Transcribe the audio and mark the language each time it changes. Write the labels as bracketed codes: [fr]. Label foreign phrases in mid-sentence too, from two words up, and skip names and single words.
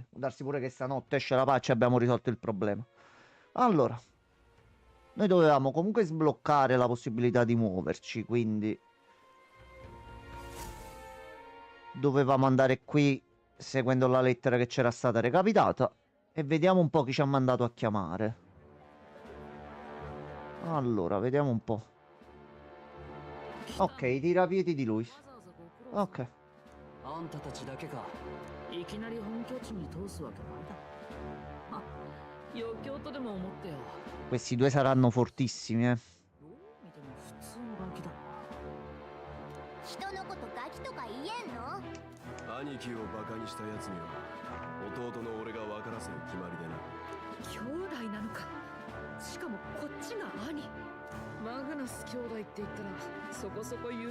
[it] Può darsi pure che stanotte esce la patch e abbiamo risolto il problema. Allora, noi dovevamo comunque sbloccare la possibilità di muoverci, quindi dovevamo andare qui seguendo la lettera che c'era stata recapitata e vediamo un po' chi ci ha mandato a chiamare. Allora, vediamo un po'. Ok, i tirapiedi di lui. Ok. [ja] あんたたちだけか。いきなり本拠地に通すわけないだろ。あ、余興とでも思ってよ。 [it] Questi due saranno fortissimi, [ja] どう見ても普通のガキだな。人のことガキとか言えんの？兄貴をバカにしたやつには弟の俺が分からせる決まりでな。兄弟なのか。しかもこっちが兄。マグナス兄弟って言ったらそこそこ有